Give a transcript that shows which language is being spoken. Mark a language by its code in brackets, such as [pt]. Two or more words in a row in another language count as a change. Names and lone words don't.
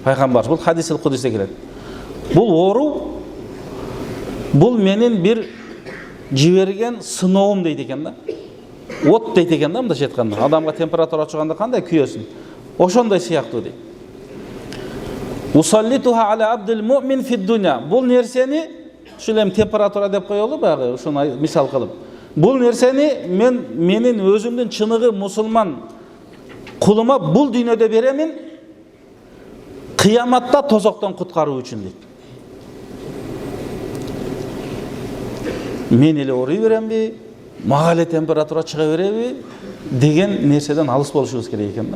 [ky] пайгамбар бул хадисил кудусте келет. Бул оору бул менин бир жиберген сыноом дейт экен да. От дейт экен да, мындайча айтканда. Адамга температура чыганда кандай күйөсүн? Ошондой сыяктуу дейт. [ar] أسلطها على عبدي المؤمن في الدنيا. [ky] Бул нерсени ушул температура деп коелу баягы, ушуну мисал кылып. Бул нерсени менин өзүмдүн чыныгы мусулман кулума бул дүйнөдө беремин, кыяматта тозоктон куткаруу үчүн дейт. Мен эле ооруй беремби, мага эле температура чыга береби деген нерседен алыс болушубуз керек экен да.